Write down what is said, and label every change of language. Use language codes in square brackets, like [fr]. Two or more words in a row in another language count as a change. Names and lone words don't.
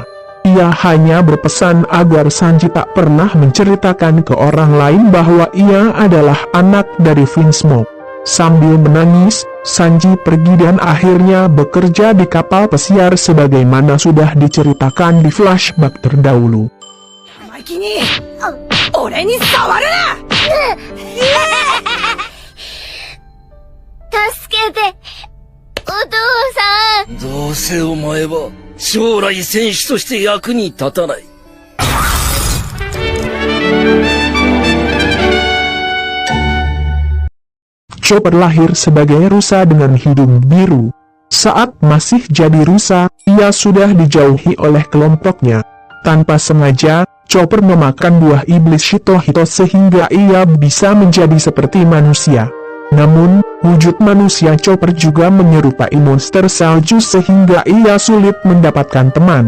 [id] Ia hanya berpesan agar Sanji tak pernah menceritakan ke orang lain bahwa ia adalah anak dari Vinsmoke. Sambil menangis, Sanji pergi dan akhirnya bekerja di kapal pesiar sebagaimana sudah diceritakan di flashback terdahulu. [ja] 俺に触るな助けて、お父さん。どうせお前は将来戦士として役に立たない。 [id] Chopper lahir sebagai rusa dengan hidung biru. Saat masih jadi rusa, ia sudah dijauhi oleh kelompoknya. Tanpa sengaja, Chopper memakan buah iblis Shito-Hito sehingga ia bisa menjadi seperti manusia. Namun, wujud manusia Chopper juga menyerupai monster salju sehingga ia sulit mendapatkan teman.